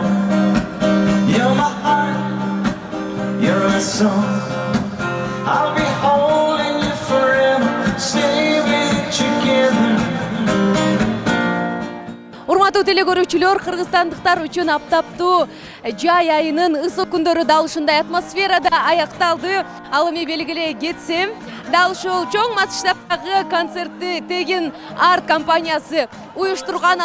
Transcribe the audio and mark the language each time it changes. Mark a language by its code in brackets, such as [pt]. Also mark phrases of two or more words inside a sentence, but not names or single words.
[en] You're my heart, you're my soul. I'll be holding you forever, stay with together. [ky] Урматтуу телекөрүүчүлөр, кыргызстандыктар үчүн аптаптуу жай айынын ысык күндөрү дал ушундай атмосферада аякталды. Ал эми белгилей кетсем, дал ушул чоң масштабдагы концертти Тегин арт компаниясы уюштурган.